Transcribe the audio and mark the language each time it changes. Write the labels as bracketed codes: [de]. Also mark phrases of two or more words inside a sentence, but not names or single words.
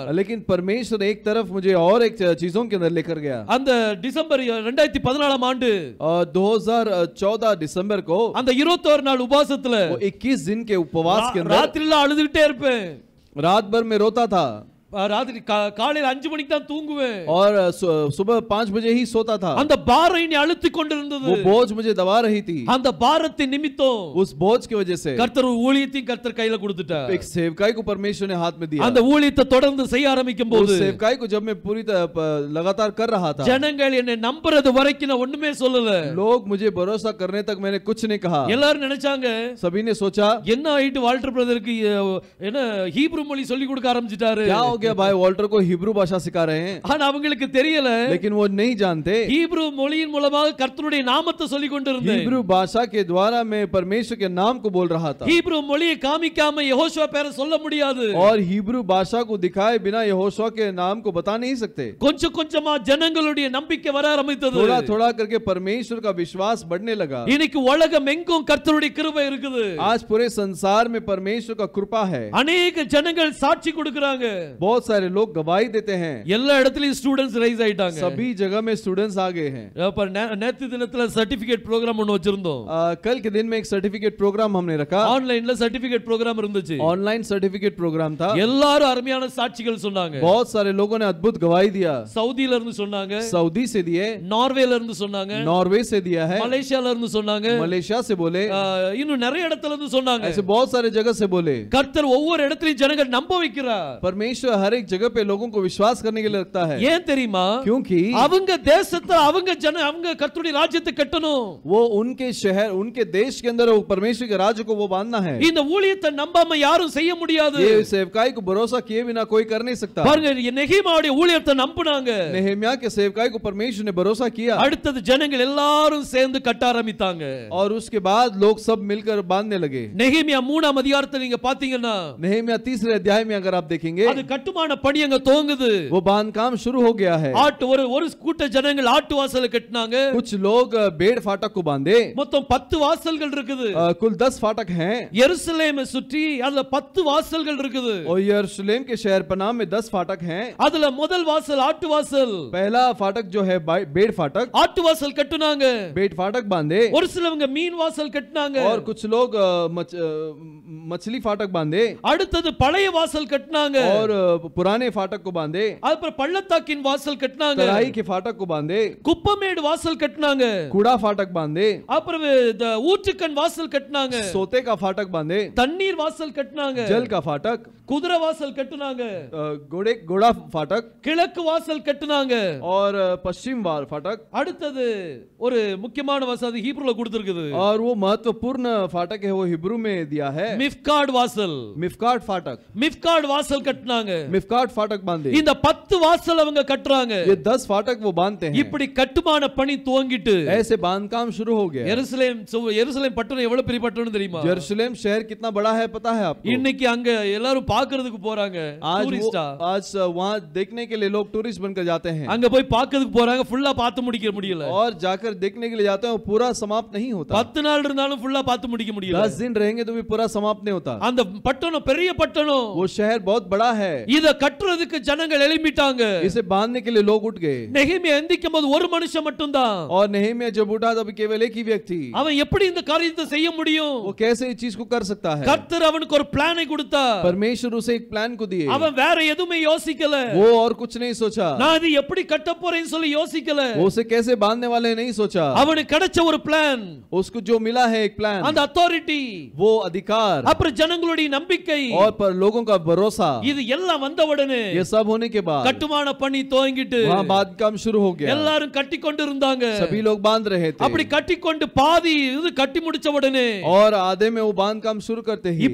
[hi] लेकिन परमेश्वर एक तरफ मुझे और एक चीजों के अंदर लेकर गया। [ta] அந்த டிசம்பர் 2014 ஆண்டு [hi] 2014 दिसंबर को [ta] அந்த 21 நாள் உபவாசத்துல [hi] 21 दिन के उपवास के अंदर [ta] ராத்திரில அழுதுட்டே இருப்பேன். [hi] रात भर में रोता था [ta] ராத்திரி காலையில 5 மணிக்கு தான் தூங்குவேன். [hi] और सुबह 5 बजे ही सोता था। [ta] அந்த பாரம் என்னை அழுத்திக் கொண்டிருந்தது. [hi] वो बोझ मुझे दबा रही थी। [ta] அந்த பாரத்தின் நிமித்தம் [hi] उस बोझ की वजह से [ta] கர்த்தர் ஊழியத்தை கர்த்தர் கையில கொடுத்துட்டார். [hi] एक सेवकाई को परमेश्वर ने हाथ में दिया। [ta] அந்த ஊழியத்தை தொடர்ந்து செய்ய ஆரம்பிக்கும் போது [hi] उस सेवकाई को जब मैं पूरी लगातार कर रहा था, [ta] ஜனங்கள் என்னை நம்புறது வரைக்கும் நான் ஒண்ணுமே சொல்லல. [hi] लोग मुझे भरोसा करने तक मैंने कुछ नहीं कहा। [ta] எல்லாரும் நினைச்சாங்க, [hi] सभी ने सोचा [ta] என்ன ஆயிட்டு வால்டர் பிரதருக்கு என்ன ஹீப்ரு மொழி சொல்லி கொடுக்க ஆரம்பிச்சிட்டாரு, [hi] क्या हो गया भाई वॉल्टर को हिब्रू भाषा सिखा रहे हैं, [ta] ஆனா அவங்களுக்கு தெரியல [hi] लेकिन वो नहीं जानते [ta] ஹீப்ரு மொழியின் மூலமாக கர்த்தருடைய நாமத்தை சொல்லிக் கொண்டிருந்தேன். [hi] हिब्रू भाषा के द्वारा मैं परमेश्वर के नाम को बोल रहा था, [ta] ஹீப்ரு மொழியை காமிக்காம யெகோஷுவா பேரை சொல்ல முடியாது. [hi] और हिब्रू भाषा को दिखाए बिना यहोशुआ के नाम को बता नहीं सकते. [ta] கொஞ்சம் கொஞ்சமா ஜனங்களுடைய நம்பிக்கை வர ஆரம்பித்தது. [hi] थोड़ा थोड़ा करके परमेश्वर का विश्वास बढ़ने लगा. [ta] இன்னைக்கு உலகம் எங்கும் கர்த்தருடைய கிருபை இருக்குது. [hi] आज पूरे संसार में परमेश्वर का कृपा है. [ta] अनेक ஜனங்கள் சாட்சி கொடுக்கறாங்க. [hi] बहुत सारे लोग गवाही देते हैं. [ta] எல்லா இடத்துலயும் [en] students rise [ta] ஆயிட்டாங்க. [hi] सभी जगह में स्टूडेंट्स आ गए हैं. [ta] पर நேத்து தினத்துல [en] certificate program [ta] ஒன்னு வச்சிருந்தோம். [hi] कल के दिन में एक [en] certificate program [hi] हमने रखा. [ta] ஆன்லைன்ல [en] certificate program [ta] இருந்துச்சு. [en] online certificate program [hi] था. [ta] எல்லாரும் அருமையான சாட்சிகள் சொன்னாங்க. [hi] बहुत सारे लोगों ने अद्भुत गवाही दिया. [ta] சவுதியில இருந்து சொன்னாங்க, [hi] सऊदी से दिए, [ta] நார்வேல இருந்து சொன்னாங்க, [hi] नॉर्वे से दिया है, [ta] மலேசியால இருந்து சொன்னாங்க, [hi] मलेशिया से बोले, [ta] இன்னும் நிறைய இடத்துல இருந்து சொன்னாங்க. [hi] ऐसे बहुत सारे जगह से बोले. [ta] கர்த்தர் ஒவ்வொரு இடத்துலயும் ஜனங்கள் நம்ப வைக்கிறார். [hi] परमेश्वर हर एक जगह पे लोगों को विश्वास करने के लिए रखता है. [ta] ஏன் தெரியுமா? [hi] क्योंकि [ta] அவங்க தேசத்தை அவங்க கர்த்தருடைய ராஜ்யத்தை கட்டணும். [hi] वो उनके शहर उनके देश के अंदर वो परमेश्वर के राज्य को वो बांधना है. [ta] இந்த ஊழியத்தை நம்பாம யாரும் செய்ய முடியாது. [hi] ये सेवकाई को भरोसा किए बिना कोई कर नहीं सकता. [ta] பாருங்க, நெகேமியாவுடைய ஊழியத்தை நம்பினாங்க. [hi] नेहेमिया के सेवकाई को परमेश्वर ने भरोसा किया. [ta] அடுத்தது ஜனங்கள் எல்லாரும் சேர்ந்து கட்ட ஆரம்பித்தாங்க. [hi] और उसके बाद लोग सब मिलकर बांधने लगे. [ta] நெகேமியா 3ஆம் அதிகாரத்தை நீங்க பாத்தீங்கன்னா, [hi] नेहेमिया 3 अध्याय में अगर आप देखेंगे, [ta] அது கட்டுமான பணி அங்க துவங்குது. [hi] वो बांध काम शुरू हो गया है. [ta] ஒரு கூட்ட ஜனங்கள் ஆட்டு வாசலை கட்டினாங்க. [hi] कुछ लोग बेड़ फाटक को बांधे. [ta] மொத்தம் 10 வாசல்கள் இருக்குது. [hi] कुल 10 फाटक हैं. [ta] यरूशलेम சுற்றி அதுல 10 வாசல்கள் இருக்குது. [hi] और यरूशलेम के शहर पनाह में 10 फाटक हैं. [ta] அதுல முதல் வாசல் ஆட்டு வாசல். [hi] पहला फाटक जो है बेड़ फाटक, [ta] ஆட்டு வாசல் கட்டுனாங்க. [hi] बेड़ फाटक बांधे. [ta] ஒரு சிலவங்க மீன் வாசல் கட்டினாங்க. [hi] और कुछ लोग मछली फाटक बांधे. [ta] அடுத்தது பழைய வாசல் கட்டினாங்க. [hi] और पुराने फाटक को बांधे. [ta] அப்புறம் பள்ளத்தாக்கின் வாசல் கட்டினாங்க. [hi] तराई के फाटक को बांधे. [ta] குப்பமேடு வாசல் கட்டினாங்க. [hi] कूड़ा फाटक बांधे. [ta] அப்புறம் ஊற்றுக்கண் வாசல் கட்டினாங்க. [hi] सोते का फाटक बांधे. [ta] தண்ணீர் வாசல் கட்டினாங்க. [hi] जल का फाटक. [ta] குதிரை வாசல் கட்டினாங்க. [hi] घोड़ा फाटक. [ta] கிழக்கு வாசல் கட்டினாங்க. [hi] और पश्चिम फाटक. [ta] அடுத்தது ஒரு முக்கியமான வாசல் ஹீப்ருல கொடுத்திருக்குது. [hi] और वो महत्वपूर्ण फाटक है, वो हिब्रू में दिया है. [ta] மிஃப்காட் வாசல். [hi] मिफ्काट फाटक. [ta] மிஃப்காட் வாசல் கட்டினாங்க. [hi] मिफ्काट फाटक बांधे. [ta] இந்த 10 வாசல் அவங்க கட்டறாங்க. [hi] ये 10 फाटक वो बांधते हैं. [ta] இப்படி கட்டுமான பணி துவங்கிட்டு [hi] ऐसे बांध काम शुरू हो गया. [ta] எருசலேம் பட்டணம் எவ்வளவு பெரிய பட்டணம் தெரியுமா? [hi] यरूशलेम शहर कितना बड़ा है पता है आपको? [ta] இன்னைக்கு அங்க எல்லாரும் பார்க்கிறதுக்கு போறாங்க. டூரிஸ்டா. [hi] आज वहां देखने के लिए लोग टूरिस्ट बनकर जाते हैं. [ta] அங்க போய் பார்க்கிறதுக்கு போறாங்க. ஃபுல்லா பார்த்து முடிக்க முடியல. [hi] और जाकर देखने के लिए जाते हैं, वो पूरा समाप्त नहीं होता. [ta] 10 நாள் இருந்தாலும் ஃபுல்லா பார்த்து முடிக்க முடியல. [hi] 10 दिन रहेंगे तो भी पूरा समाप्त नहीं होता. [ta] அந்த பட்டணம் பெரிய பட்டணம். [hi] वो शहर बहुत बड़ा है. [ta] இத கட்டுறதுக்கு ஜனங்கள் எழும்பிட்டாங்க. [hi] इसे बांधने के लिए लोग उठ गए. [ta] நெகேமியா எந்திக்கும் போது ஒரு மனுஷன் மட்டும்தான். [hi] और नेहेमिया जब उठा तब केवल एक ही व्यक्ति. [ta] அவன் எப்படி இந்த காரியத்தை செய்ய முடியும்? [hi] वो कैसे इस चीज को कर सकता है? [ta] கர்த்தர் அவனுக்கு ஒரு பிளானை கொடுத்தார். [hi] परमेश्वर उसे एक प्लान को दिए. [ta] அவன் வேற எதுவுமே யோசிக்கல. [hi] वो और कुछ नहीं सोचा. [ta] நான் இது எப்படி கட்ட போறேன்னு சொல்லி யோசிக்கல. [hi] वो उसे कैसे बांधने वाले नहीं सोचा. [ta] அவனுக்கு கிடைச்ச ஒரு பிளான். [hi] उसको जो मिला है एक प्लान. [ta] அந்த अथॉरिटी, [hi] वो अधिकार, [ta] அப்புறம் ஜனங்களுடைய நம்பிக்கை, [hi] और पर लोगों का भरोसा, [ta] இது எல்லாம் வந்த உடனே [hi] ये सब होने के बाद [ta] கட்டுமான பணி துவங்கிட்டு [hi] वहां बांध काम शुरू हो गया. [ta] எல்லாரும் கட்டி கொண்டு இருந்தாங்க. [hi] सभी लोग बांध रहे थे. [ta] அப்படி கட்டி கொண்டு பாதி இது கட்டி முடிச்ச உடனே [hi] और आधे में वो बांध काम शुरू करते ही